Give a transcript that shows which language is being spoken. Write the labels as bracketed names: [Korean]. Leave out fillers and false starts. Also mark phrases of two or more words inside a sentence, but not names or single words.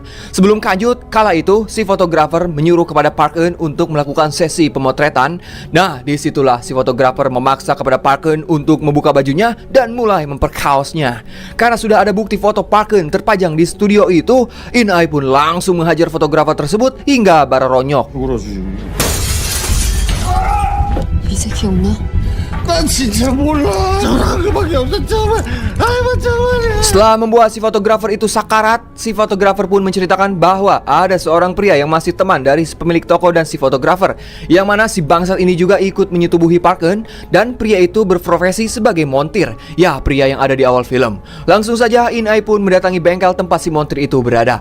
[Indonesian] Sebelum lanjut, kala itu si fotografer menyuruh kepada Park Eun untuk melakukan sesi pemotretan. Nah, disitulah si fotografer memaksa kepada Park Eun untuk membuka bajunya dan mulai memperkaosnya. Karena sudah ada bukti foto Park Eun terpajang di studio itu, In-ai pun langsung menghajar fotografer tersebut hingga bara ronyok. [Korean] 이제 기억나? 난 진짜 몰라. 전화한 거밖에 없었잖아. 아이고 정말이야. [Indonesian] Setelah membuat si fotografer itu sakarat, si fotografer pun menceritakan bahwa ada seorang pria yang masih teman dari si pemilik toko dan si fotografer, yang mana si bangsat ini juga ikut menyetubuhi Park Eun, dan pria itu berprofesi sebagai montir. Ya, pria yang ada di awal film. Langsung saja In-ai pun mendatangi bengkel tempat si montir itu berada.